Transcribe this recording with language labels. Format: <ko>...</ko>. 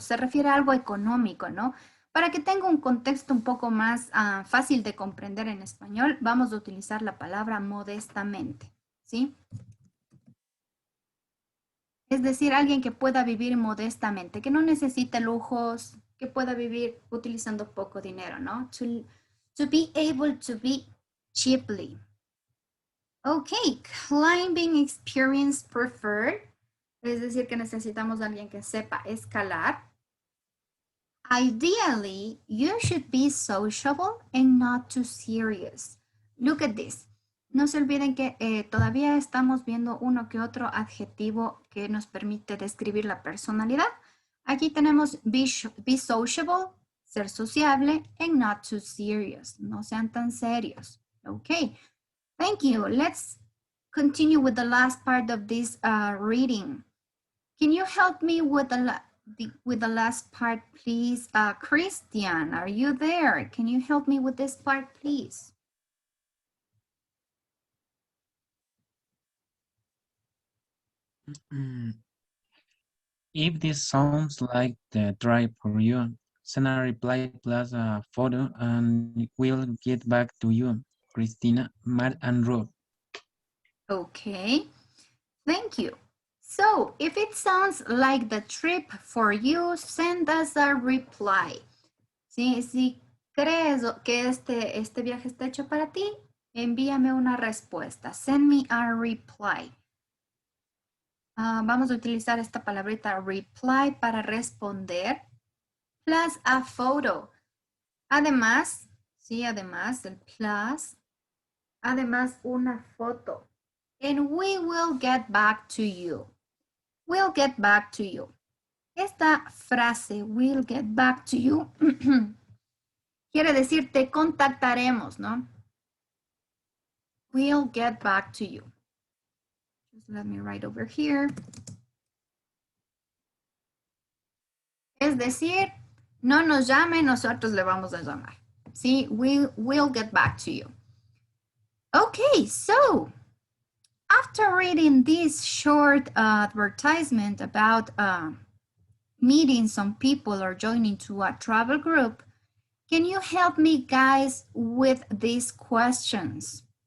<es>Se refiere a algo económico, ¿no? Para que tenga un contexto un poco más fácil de comprender en español, vamos a utilizar la palabra modestamente, ¿sí? Es decir, alguien que pueda vivir modestamente, que no necesite lujos, que pueda vivir utilizando poco dinero, ¿no?</es> <en>To be able to be cheaply. Okay, climbing experience preferred.</en> <es>Es decir, que necesitamos a alguien que sepa escalar.</es> <en>Ideally, you should be sociable and not too serious. Look at this.</en> <es>No se olviden que todavía estamos viendo uno que otro adjetivo que nos permite describir la personalidad. Aquí tenemos</es> <en>be sociable,</en> <es>ser sociable,</es> <en>and not too serious.</en> <es>No sean tan serios.</es> <en>Okay, thank you. Let's continue with the last part of this reading. Can you help me with the last part, please? Christian, are you there? Can you help me with this part, please? If this sounds like the drive for you, send a reply plus a photo and we'll get back to you. Christina, Matt, and Rob. Okay, thank you. So, if it sounds like the trip for you, send us a reply.</en> <es>Sí, si crees que este viaje está hecho para ti, envíame una respuesta.</es> <en>Send me a reply.</en> <es>Vamos a utilizar esta palabrita reply para responder,</es> <en>plus a photo.</en> <es>Además, sí, además el plus, además una foto.</es> <en>And we will get back to you. We'll get back to you.</en> <es>Esta frase,</es> <en>we'll get back to you,</en> <es>quiere decir te contactaremos, ¿no?</es> <en>We'll get back to you. Just let me write over here.</en> <es>Es decir, no nos llame, nosotros le vamos a llamar. Sí,</es> <en>we'll get back to you. Okay, so after reading this short advertisement about meeting some people or joining to a travel group, can you help me, guys, with these questions?</en>